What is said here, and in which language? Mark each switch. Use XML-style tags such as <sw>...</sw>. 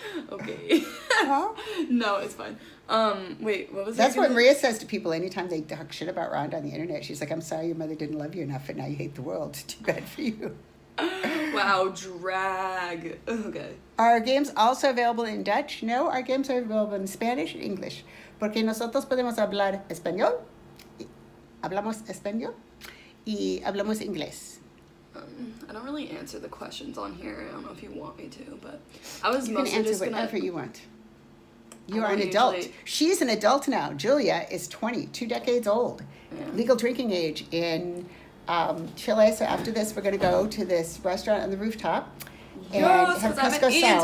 <en>Okay. No, it's fine. Wait, what was that? That's what Maria says to people anytime they talk shit about Rhonda on the internet. She's like, I'm sorry your mother didn't love you enough and now you hate the world. Too bad for you. Wow, drag. Okay. Are our games also available in Dutch? No, our games are available in Spanish and English.</en> <es>Porque nosotros podemos hablar español, hablamos español, y hablamos inglés.</es> <en>I don't really answer the questions on here. I don't know if you want me to, but I was you mostly can answer just whatever you want. You are an adult. She's an adult now. Julia is 20, 2 decades old, legal drinking age in Chile. So after this, we're going to go to this restaurant on the rooftop and have pisco sour.</en>